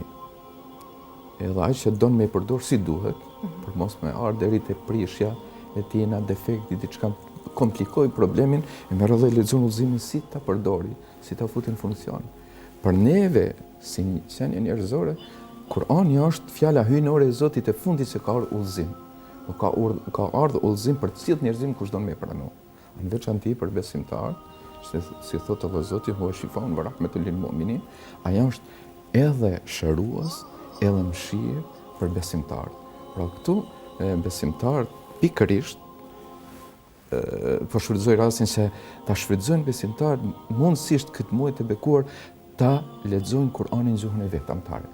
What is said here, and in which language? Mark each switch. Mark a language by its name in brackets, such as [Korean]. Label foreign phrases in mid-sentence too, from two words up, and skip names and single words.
[Albanian] Edhe ai që don me përdor si duhet, për mos me ardhur deri te prishja e tina, defekti, diçka komplikoj problemin, e merr edhe lexon udhëzimin si ta përdori, si ta futi në funksion. Për neve, si qenie njerëzore, Kurani është fjala hyjnore e Zotit e fundit se ka ardhur udhëzim. Ka ardhur udhëzim për të cilët njerëzim kush do me pranu. Në veçantë për besimtarët, si thotë edhe Zoti, [Arabic] هو شفاء ورحمة للمؤمنين, [Albanian] ajo është edhe shërues, edhe mëshirë për besimtarët. Pra këtu besimtarët pikërisht po shfrytëzoj rastin se ta shfrytëzojnë besimtarët mundësisht këtë muaj të bekuar ta lexojnë Kur'anin në gjuhën e vet amtare.